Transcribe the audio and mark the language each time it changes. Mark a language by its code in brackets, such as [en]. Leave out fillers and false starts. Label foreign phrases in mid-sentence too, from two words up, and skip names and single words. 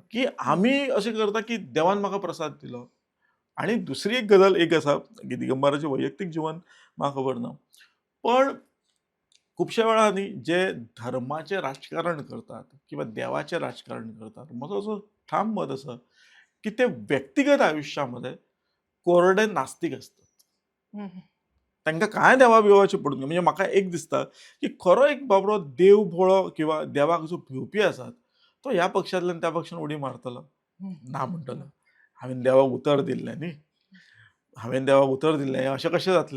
[kok] की आमी अशें करता की देवान म्हाका प्रसाद दिलो आणि दुसरी एक गजाल एक आसा की दिगंबराचें वैयक्तीक जिवन म्हाका खबर ना. पण खुबश्या वेळार जे धर्माचें राजकारण करतात किंवा देवाचें राजकारण करतात, म्हजो असो ठाम मत आसा की ते व्यक्तिगत आयुष्यामध्ये कोरडे नास्तिक असतात. हं, हं. तांकां कांय देवा-बिवाचें पडून ना. म्हणजे म्हाका एक दिसता की खरो एक बाबडो देव भोळो किंवा देवाक जो भिवपी आसा, तो ह्या पक्षांतल्यान त्या पक्षान उडी मारतलो? हं. ना म्हणटलो. हांवेन देवाक उतर दिल्लें न्ही. हांवेन देवाक उतर दिल्लें अशें कशें जातलें?